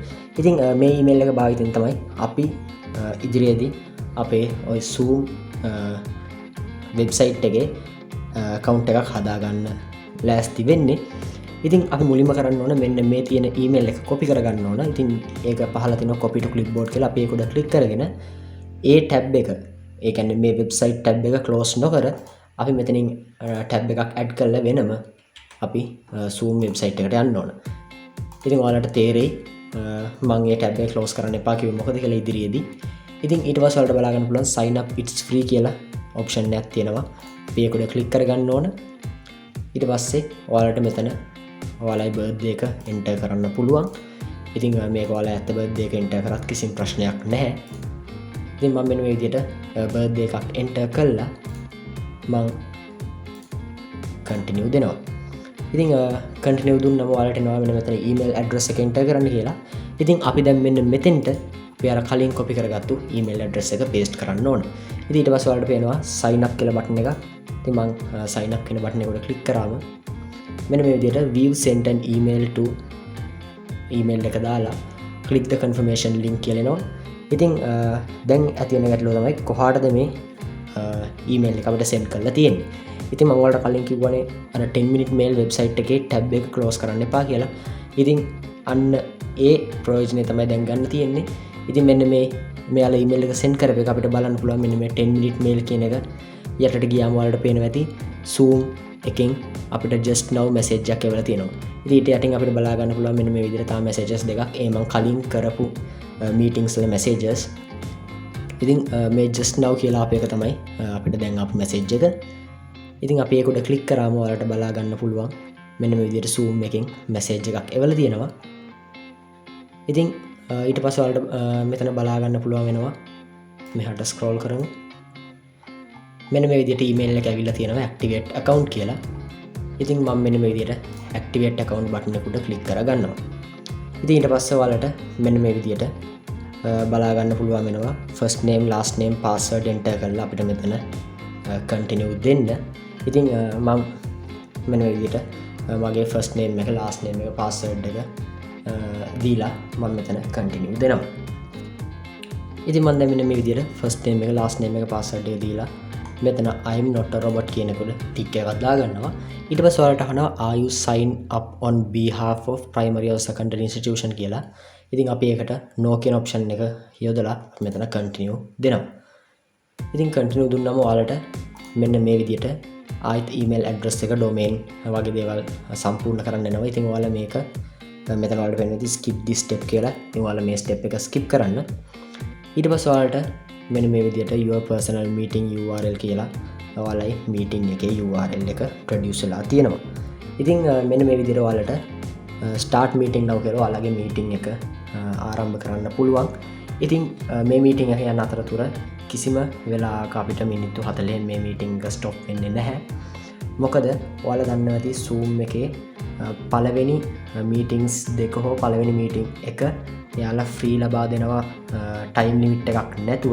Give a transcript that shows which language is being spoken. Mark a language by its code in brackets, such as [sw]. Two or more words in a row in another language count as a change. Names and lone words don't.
[si] ඉතින් මේ ඊමේල් එක භාවිතයෙන් තමයි අපි ඉදිරියේදී අපේ ඔය Zoom වෙබ්සයිට් එකේ account එකක් හදාගන්න ලෑස්ති වෙන්නේ. ඉතින් අපි මුලින්ම කරන්න ඕන මෙන්න මේ තියෙන ඊමේල් එක copy කරගන්න ඕන. ඉතින් ඒක පහළ තියෙනවා [en] copy to clipboard [si] කියලා. අපි ඒක උඩ click කරගෙන ඒ tab එක, ඒ කියන්නේ මේ වෙබ්සයිට් tab එක close නොකර අපි මෙතනින් tab එකක් add කරලා වෙනම අපි Zoom වෙබ්සයිට් එකට යන්න ඕන. ඉතින් ඔයාලට තේරෙයි මම මේ tab එක close කරන්න එපා කිව්වේ මොකද කියලා ඉදිරියේදී. ඉතින් ඊට පස්සේ ඔයාලට බලා ගන්න පුළුවන් [en] sign up it's free [si] කියලා option එකක් තියෙනවා. අපි ඒක උඩ click කරගන්න ඕන. ඊට පස්සේ ඔයාලට මෙතන ඔයාලගේ birthday එක enter කරන්න පුළුවන්. ඉතින් මේක ඔයාලා ඇත්ත birthday එක enter කරත් කිසිම ප්‍රශ්නයක් නැහැ. ඉතින් මම මෙන්න මේ විදිහට birthday එකක් enter කළා. මම continue දෙනවා. ඉතින් continue දුන්නම ඔයාලට එනවා මෙන්න මෙතන [en] email address [si] එක enter කරන්න කියලා. ඉතින් අපි දැන් මෙන්න මෙතෙන්ට අපි අර කලින් copy කරගත්තු [en] email address [si] එක paste කරන්න ඕන. ඉතින් ඊට පස්සේ ඔයාලට පේනවා [en] sign up [si] කියලා button එකක්. ඉතින් මම [en] sign up [si] කියන button එක උඩ click කරාම මෙන්න මේ විදිහට [en] view sent an email to email [si] එක දාලා [en] click the confirmation link [si] කියලා එනවා. ඉතින් දැන් ඇති වෙන ගැටලුව තමයි කොහාටද මේ email එක අපිට send කරලා තියෙන්නේ. ඉතින් මම ඔයාලට කලින් කිව්වනේ අර 10 [en] minute mail website [si] එකේ tab එක close කරන්න එපා කියලා. ඉතින් අන්න ඒ ප්‍රයෝජනේ තමයි දැන් ගන්න තියෙන්නේ. ඉතින් මෙන්න මේ මෙයාලා email එක send කරපු එක අපිට බලන්න පුළුවන් මෙන්න මේ 10 [en] minute mail [si] කියන එක යටට ගියාම ඔයාලට පේනවා ඇති Zoom එකෙන් අපිට [en] just now message [si] එකක් එවලා තියෙනවා. ඉතින් ඊට යටින් අපිට බලා ගන්න පුළුවන් මෙන්න මේ විදිහට තා messages දෙකක්. ඒ මම කලින් කරපු meetings වල messages. ඉතින් මේ [en] just now [si] කියලා අපේක තමයි අපිට දැන් ආපු message එක. ඉතින් අපි ඒක උඩ click කරාම ඔයාලට බලා ගන්න පුළුවන් මෙන්න මේ විදිහට Zoom එකෙන් message එකක් එවලා තියෙනවා. ඉතින් ඊට පස්සේ ඔයාලට මෙතන බලා ගන්න පුළුවන් වෙනවා මෙහාට scroll කරමු. මෙන්න මේ විදිහට email එක ඇවිල්ලා තියෙනවා [en] activate account [si] කියලා. ඉතින් මම මෙන්න මේ විදිහට [en] activate account button [si] එක උඩ click කරගන්නවා. ඉතින් ඊට පස්සේ ඔයාලට මෙන්න මේ විදිහට බලා ගන්න පුළුවන් වෙනවා [en] first name last name password enter [si] කරලා අපිට මෙතන continue දෙන්න. ඉතින් මම මෙන්න මේ විදිහට මගේ [en] first name [si] එක [en] last name [si] එක password එක දීලා මම මෙතන continue දෙනවා. ඉතින් මම දැන් මෙන්න මේ විදිහට [en] first name [si] එක [en] last name [si] එක password එක දීලා මෙතන [en] I am not a robot [si] කියන එක ටික් එකක් දාගන්නවා. ඊට පස්සේ ඔයාලට අහනවා [en] are you sign up on behalf of primary or secondary institution [si] කියලා. ඉතින් අපි ඒකට no කියන option එක යොදලා මෙතන continue දෙනවා. ඉතින් continue දුන්නම ඔයාලට මෙන්න මේ විදිහට ආයෙත් [en] email address [si] එක domain වගේ දේවල් සම්පූර්ණ කරන්න වෙනවා. ඉතින් ඔයාලා මේක මෙතන ඔයාලට පේනවා [en] skip this step [si] කියලා. ඉතින් ඔයාලා මේ step එක skip කරන්න. ඊට පස්සේ ඔයාලට මෙන්න මේ විදිහට [en] your personal meeting URL [si] කියලා ඔයාලයි meeting එකේ URL එක produce වෙලා තියෙනවා. ඉතින් මෙන්න මේ විදිහට ඔයාලට [en] start meeting now [si] කියලා ඔයාලගේ meeting එක ආරම්භ කරන්න පුළුවන්. ඉතින් මේ meeting එක යන අතරතුර කිසිම වෙලාවක අපිට මිනිත්තු 40න් මේ meeting එක stop වෙන්නේ නැහැ. මොකද ඔයාලා දන්නවා ඇති Zoom එකේ පළවෙනි meetings දෙක හෝ පළවෙනි meeting එක එයාලා free ලබා දෙනවා [en] time limit [si] එකක් නැතුව.